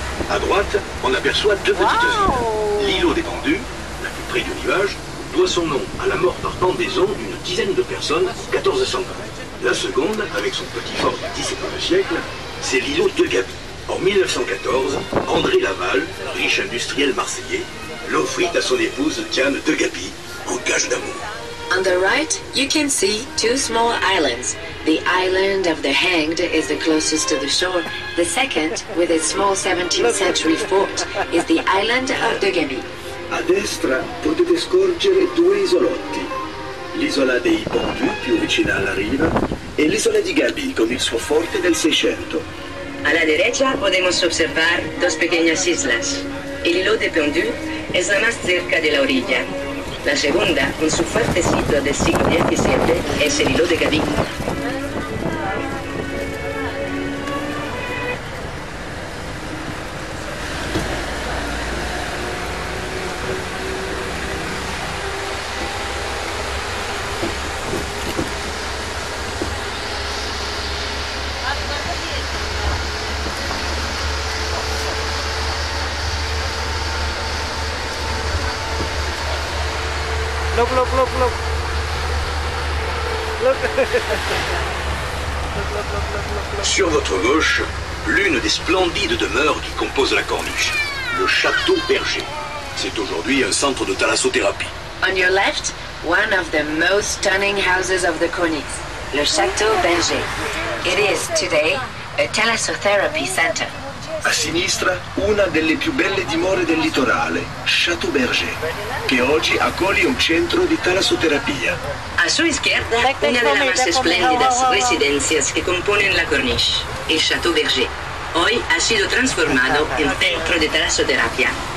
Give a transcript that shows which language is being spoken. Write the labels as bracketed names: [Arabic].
[French] À droite, on aperçoit deux petites îles. L'îlot des Pendus, la plus près du rivage, doit son nom à la mort par pendaison d'une dizaine de personnes en 1420. La seconde, avec son petit fort du XVIIe siècle, c'est l'îlot de Gaby. En 1914, André Laval, riche industriel marseillais, l'offrit à son épouse Diane de Gaby en gage d'amour. [English] On the right, you can see two small islands. The island of the Hanged is the closest to the shore. The second, with its small 17th century fort, is the island of de Gaby. [Italian] A destra potete scorgere due isolotti, l'isola dei Pendus, più vicina alla riva, e l'isola di Gaby con il suo forte del 600. [Spanish] A la derecha podemos observar dos pequeñas islas. El hilo de Pendus es la más cerca de la orilla. La segunda, con su fuerte sitio del siglo XVII, es el hilo de Gaby. [English] Look. [French] Sur votre gauche, l'une des splendides demeures qui composent la corniche, le Château Berger. C'est aujourd'hui un centre de thalassothérapie. [English] On your left, one of the most stunning houses of the Corniche, le Château Berger. It is today a thalassotherapy center. [Italian] A sinistra, una delle più belle dimore del litorale, Château Berger, che oggi accoglie un centro di talassoterapia. [Spanish] A su izquierda, una de las más espléndidas residencias que componen la Corniche, el Château Berger. Hoy ha sido transformado en centro de talassoterapia.